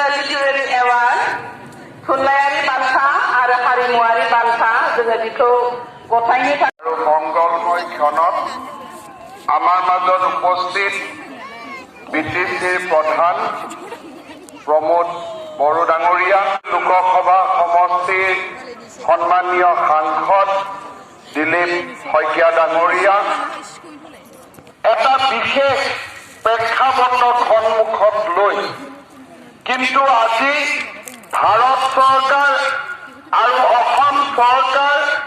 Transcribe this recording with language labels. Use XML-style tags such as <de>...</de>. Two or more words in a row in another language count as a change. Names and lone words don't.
<en>literary award</en> <brx>थुनलाइयारि बान्था आरो हारिमुवारि बान्था जोङो बेखौ गथायनो</brx> <as>আৰু মংগলময় ক্ষণত আমাৰ মাজত উপস্থিত বিটিচিৰ প্ৰধান প্ৰমোদ বড়ো ডাঙৰীয়া, লোকসভা সমষ্টিৰ সন্মানীয় সাংসদ দিলীপ শইকীয়া ডাঙৰীয়া, এটা বিশেষ প্ৰেক্ষাপটক সন্মুখত লৈ কিন্তু আজি ভাৰত চৰকাৰ আৰু অসম চৰকাৰ</as>